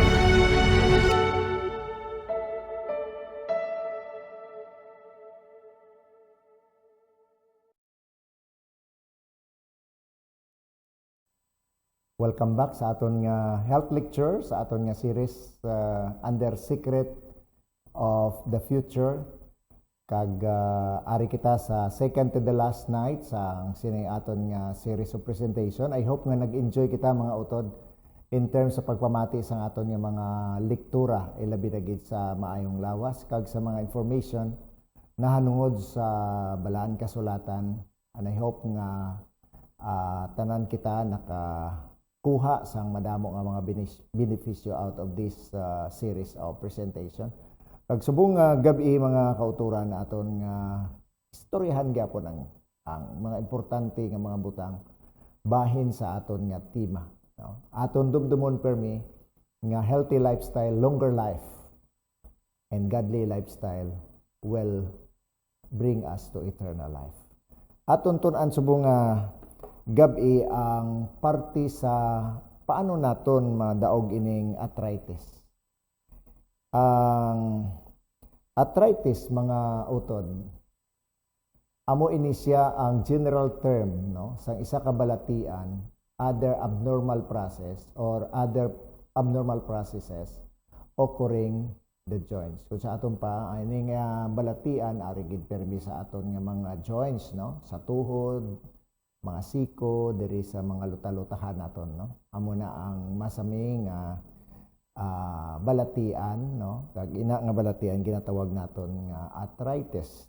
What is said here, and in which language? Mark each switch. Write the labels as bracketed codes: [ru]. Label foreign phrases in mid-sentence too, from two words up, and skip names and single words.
[hil] Welcome back sa aton nga [en] health lecture, [hil] sa aton nga [en] series under Secret of the Future. [hil] Kag ari kita sa [en] second to the last night [hil] sa sinay aton nga [en] series of presentation. I hope [hil] nga nag-enjoy kita mga utod [en] in terms [hil] sa pagpamati sa aton nga mga lektura, ilabi na gid sa maayong lawas kag sa mga information na hanungod sa balaan kasulatan. [en] And I hope [hil] nga tanan kita kuha sang madamo nga mga benepisyo [en] out of this series of presentation. [hil] Kag subong gabi mga kauturan na aton nga istoryahan gyapon ang mga importante nga mga butang bahin sa aton nga tema. No? Aton dumdumon permi nga [en] healthy lifestyle, longer life, and godly lifestyle will bring us to eternal life. [hil] Aton tun-an subong gabi ang parte sa paano naton madaog ining arthritis. Ang arthritis mga utod, amo ini siya ang [en] general term [hil] no sang isa ka balatian, [en] other abnormal process or other abnormal processes occurring the joints. [hil] Kung sa aton pa ini nga balatian ari gid permi sa aton nga mga joints no, sa tuhod, mga siko, diri sa mga luta-lutahan naton no. Amo na ang masami nga balatian no, kag ina nga balatian ginatawag naton nga arthritis.